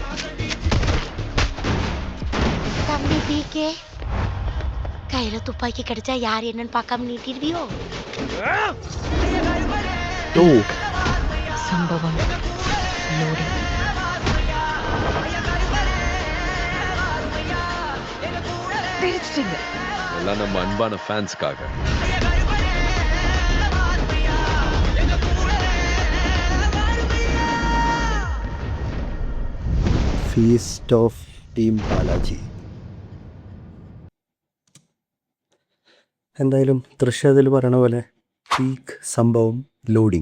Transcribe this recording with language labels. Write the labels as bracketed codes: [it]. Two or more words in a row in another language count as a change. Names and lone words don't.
[ta] தம்பி பிகே, கையில துப்பாக்கி கிடைச்சா யார் என்னன்னு பார்க்காம நீட்டிடுவியோ? ഓ சம்பவம் லோடிங். தெரிச்சிட்டீங்க. எல்லாம் நம்ம அன்பான ஃபேன்ஸ்க்காக. [en] Feast of Team Balaji. [ml] എന്തായാലും തൃശ അതിൽ പറയണ പോലെ പീക്ക് സംഭവം ലോഡിങ്.